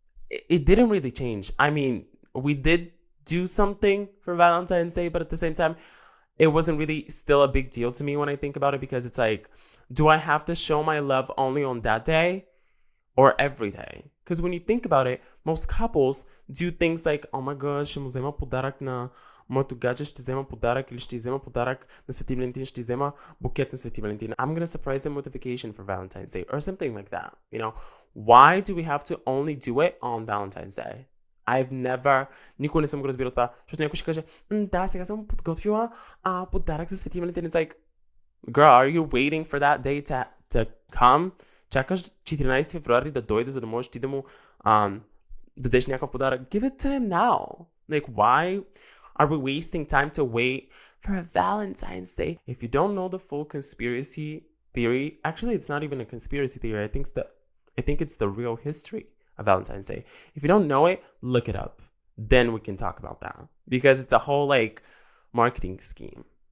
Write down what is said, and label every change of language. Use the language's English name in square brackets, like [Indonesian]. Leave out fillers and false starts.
[English] It didn't really change. I mean, we did do something for Valentine's Day, but at the same time, it wasn't really still a big deal to me when I think about it, because it's like, do I have to show my love only on that day or every day? Because when you think about it, most couples do things like, oh my gosh, [Bulgarian] ще му взема подарък на моето гадже, ще взема подарък, или ще взема подарък на Свети Валентин, ще взема букет на Свети Валентин. [English] I'm gonna surprise them with a vacation for Valentine's Day or something like that. Why do we have to only do it on Valentine's Day? I've never... [Bulgarian] Никога не съм го разбирал това, защото някой ще каже, да, сега съм подготвила подарък за Свети Валентин. [English] It's like, girl, are you waiting for that day to come? [Bulgarian] Чакаш 14 февруари да дойде, за да можеш ти да му дадеш някакъв подарък. [English] Give it to him now. Like, why are we wasting time to wait for a Valentine's Day? If you don't know the full conspiracy theory, actually, it's not even a conspiracy theory. I think it's the real history of Valentine's Day. If you don't know it, look it up. Then we can talk about that, because it's a whole like marketing scheme.